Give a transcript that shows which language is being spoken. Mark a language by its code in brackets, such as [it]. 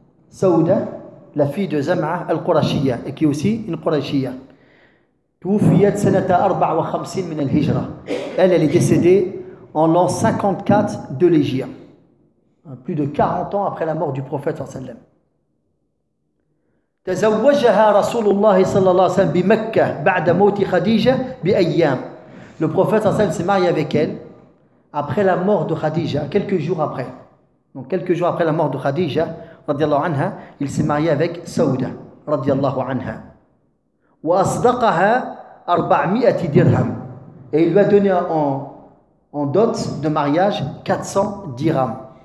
[fr] Saouda, la fille de Zam'a al-Qurashiyya, et qui est aussi une Qurashiyya. [ar] Toufiyat sanata 54 min al-hijra. [fr] Elle est décédée en l'an 54 de l'Hijra. Plus de 40 ans après la mort du prophète, sallam. [ar] تزوجها رسول الله صلى الله عليه وسلم بمكة بعد موت خديجة بأيام. [fr] Le prophète صلى الله عليه وسلم s'est marié avec elle après la mort de Khadija, quelques jours après. Donc quelques jours après la mort de Khadija رضي الله عنها, il s'est marié avec سودة رضي الله عنها. [ar] وأصدقها 400 درهم. [fr] Et il lui a donné en dot de mariage 400 dirhams.